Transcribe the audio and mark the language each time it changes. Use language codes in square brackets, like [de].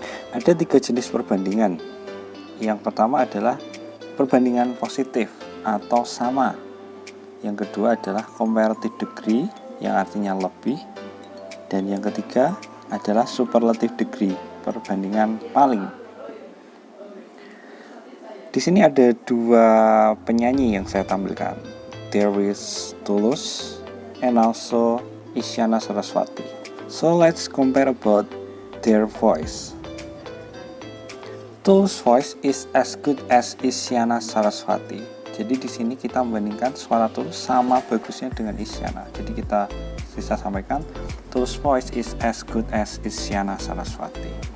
[id] Ada tiga jenis perbandingan. Yang pertama adalah perbandingan positif atau sama. Yang kedua adalah comparative degree yang artinya lebih. Dan yang ketiga adalah superlative degree, perbandingan paling. Di sini ada dua penyanyi yang saya tampilkan. [en] There is Tulus and also Isyana Sarasvati. So let's compare about their voice. Tulus voice is as good as Isyana Sarasvati. [id] Jadi di sini kita membandingkan suara Tulus sama bagusnya dengan Isyana. Jadi kita bisa sampaikan [en] Tulus voice is as good as Isyana Sarasvati.